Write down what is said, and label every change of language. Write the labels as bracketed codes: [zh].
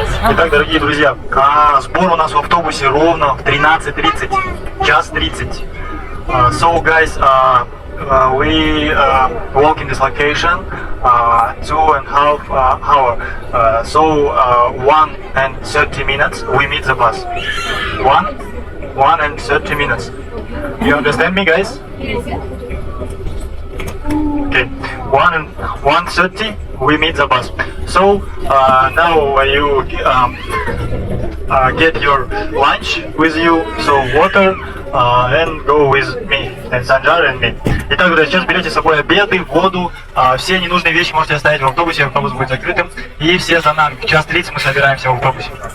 [ru] Итак, дорогие друзья, сбор у нас в автобусе ровно в 13:30, час 30. [en] So guys, we walk in this location 2.5 hour. So 1 and 30 minutes we meet the bus. 1 and 30 minutes. You understand me, guys? Okay, 1:30 we meet the bus. So now you get your lunch with you, so water, and go with me and Sanjar and me. [ru] Итак, друзья, сейчас берете с собой обеды, воду, все ненужные вещи можете оставить в автобусе, автобус будет закрытым, и все за нами. В 1:30 мы собираемся в автобусе.